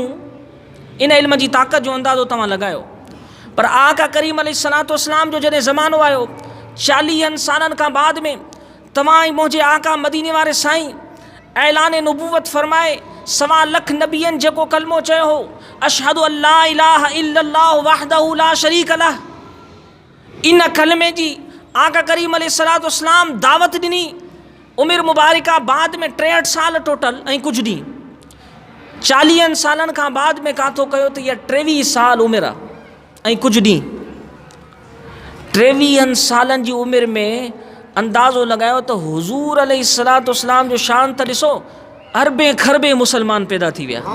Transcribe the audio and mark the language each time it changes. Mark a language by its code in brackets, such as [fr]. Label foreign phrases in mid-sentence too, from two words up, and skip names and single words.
[sd] इन इल्म जी ताक़त जो अंदाज़ो तव्हां लॻायो। पर आका करीम [ar] عليه الصلاة والسلام [sd] जो जॾहिं ज़मानो आयो, 40 सालनि खां बाद में तव्हां ई मुंहिंजे आका मदीने वारे साईं ऐलान नबूवत फरमाए। 1.25 लख नबियनि जेको कलमो चयो हो, [ar] أشهد أن لا إله إلا الله وحده لا شريك له, [sd] इन कलमे जी आका करीम [ar] عليه الصلاة والسلام [sd] दावत ॾिनी। उमिरि मुबारका बाद में 63 साल टोटल ऐं कुझु ॾींहं। 40 सालनि खां बाद में काथो कयो त इहा 23 साल उमिरि आहे ऐं कुझु ॾींहं। 23 सालनि जी उमिरि में अंदाज़ो लॻायो त हुज़ूर [ar] عليه الصلاة والسلام [sd] जो शान त ॾिसो, अरबे खरबे मुसलमान पैदा थी विया।